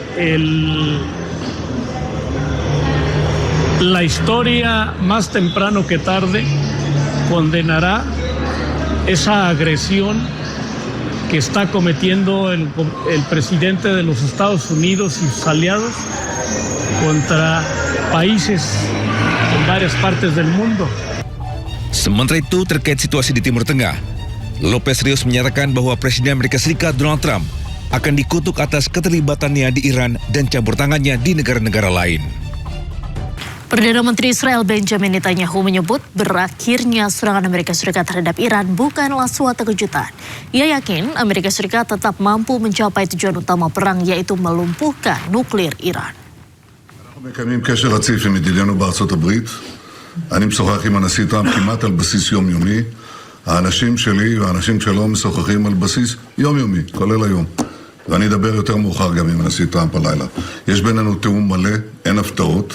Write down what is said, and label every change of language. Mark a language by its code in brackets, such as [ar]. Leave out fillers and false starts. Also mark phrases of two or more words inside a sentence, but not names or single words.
[es] la historia más temprano que tarde condenará esa agresión que está cometiendo el presidente de los Estados Unidos y sus aliados contra países en varias partes del mundo. [id] Sementara itu, terkait situasi di Timur Tengah, Lopez Rios menyatakan bahwa Presiden Amerika Serikat Donald Trump akan dikutuk atas keterlibatannya di Iran dan campur tangannya di negara-negara lain. Perdana Menteri Israel Benjamin Netanyahu menyebut berakhirnya serangan Amerika Serikat terhadap Iran bukanlah suatu kejutan. Ia yakin Amerika Serikat tetap mampu mencapai tujuan utama perang, yaitu melumpuhkan nuklir Iran. [he] אנחנו מקיימים קשר רציף עם ידידינו בארצות הברית. אני משוחח עם הנשיא טראמפ כמעט על בסיס יומיומי. האנשים שלי והאנשים שלו משוחחים על בסיס יומיומי, כולל היום. ואני אדבר יותר מאוחר גם עם הנשיא טראמפ הלילה. יש בינינו תיאום מלא, אין הפתעות.